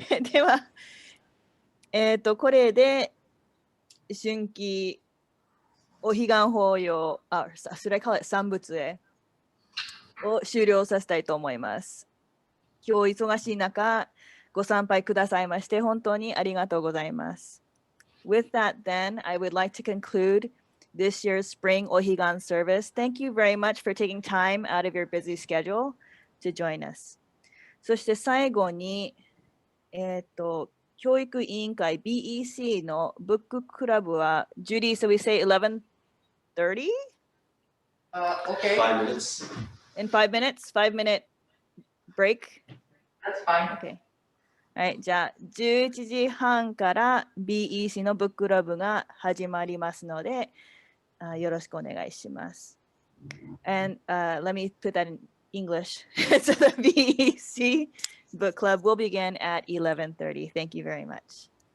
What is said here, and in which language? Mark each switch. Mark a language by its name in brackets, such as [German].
[Japanese] では、これで春季お彼岸法要、 [English] should I call it [Japanese] 三仏会を終了させたいと思います。今日忙しい中、ご参拝くださいまして本当にありがとうございます。 [English] With that, then, I would like to conclude this year's Spring Ohigan service. Thank you very much for taking time out of your busy schedule to join us. [Japanese] そして最後に、教育委員会 BEC のブッククラブは Judy, [English] so we say 11:30? Okay. 5 minutes. In 5 minutes? 5-minute break? That's fine. Okay. [Japanese] はい、じゃあ11時半から BEC のブッククラブが始まりますので、よろしくお願いします。 [English] And let me put that in English. So the BEC book club will begin at 11:30. Thank you very much.